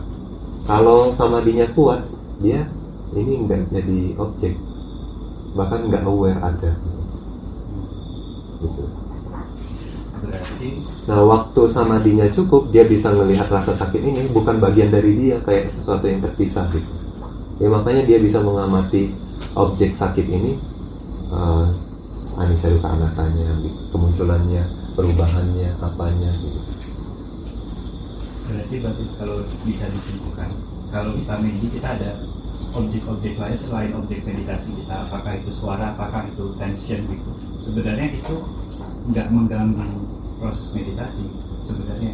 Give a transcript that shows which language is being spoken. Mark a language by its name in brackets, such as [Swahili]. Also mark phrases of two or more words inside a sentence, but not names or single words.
[Indonesian] Kalau samadhinya kuat, dia ini nggak jadi objek, bahkan nggak aware ada. Gitu. Berarti Nah, waktu samadhinya cukup, dia bisa melihat rasa sakit ini bukan bagian dari dia, kayak sesuatu yang terpisah gitu. Ya makanya dia bisa mengamati objek sakit ini, [Pali] anicca dukkha anattanya, [Indonesian] kemunculannya, perubahannya, apanya gitu. berarti kalau bisa disimpulkan, kalau kita meditasi kita ada objek-objek lain selain objek meditasi kita, apakah itu suara, apakah itu tension gitu. Sebenarnya itu nggak mengganggu proses meditasi sebenarnya.